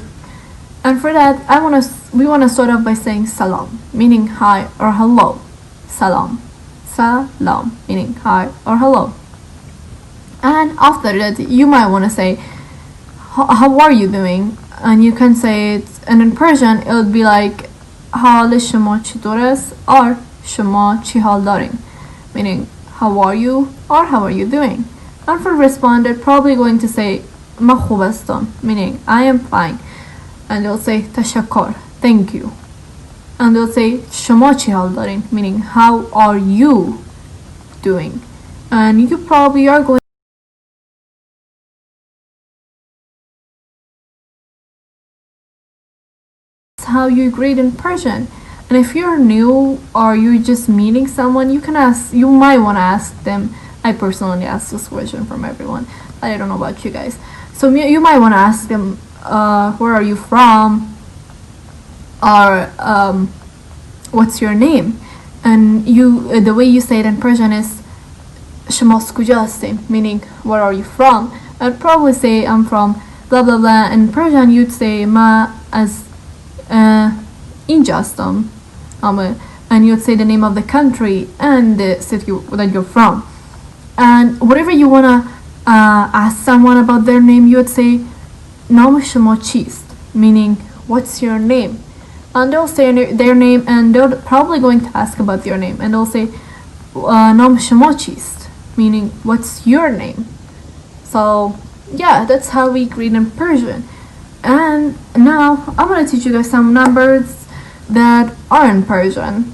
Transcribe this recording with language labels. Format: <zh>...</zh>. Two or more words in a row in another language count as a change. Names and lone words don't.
<en>And for that, we want to start off by saying salam, meaning hi or hello. Salam, salam, meaning hi or hello. And after that, you might want to say, how are you doing? And you can say it, and in Persian, it would be like,</en> <fa>حال شما چطور است? Or شما چی حال دارین?</fa> <en>Meaning, how are you? Or how are you doing? And for respond, they're probably going to say,</en> <fa>ما خوب هستم,</fa> <en>meaning, I am fine. And they'll say, تشکر, thank you. And they'll say,</en> <fa>شما چی حال دارین?</fa> <en>Meaning, how are you doing? And you probably are going how you greet in Persian. And if you're new or you're just meeting someone, you might want to ask them. I personally ask this question from everyone. I don't know about you guys. So you might want to ask them, where are you from? Or what's your name? And the way you say it in Persian is</en> <fa>شما از کجا هستین,</fa> <en>meaning where are you from? I'd probably say I'm from blah blah blah. In Persian you'd say</en> <fa>ما از اینجا هستم,</fa> <en>and you'd say the name of the country and the city that you're from. And whatever you wanna ask someone about their name, you would say</en> <fa>نام شما چیست,</fa> <en>meaning what's your name. and they'll say their name, and they're probably going to ask about your name, and they'll say</en> <fa>"نام شما چیست,"</fa> <en>meaning what's your name. So yeah, that's how we greet in Persian. And now I'm gonna teach you guys some numbers that are in Persian.</en>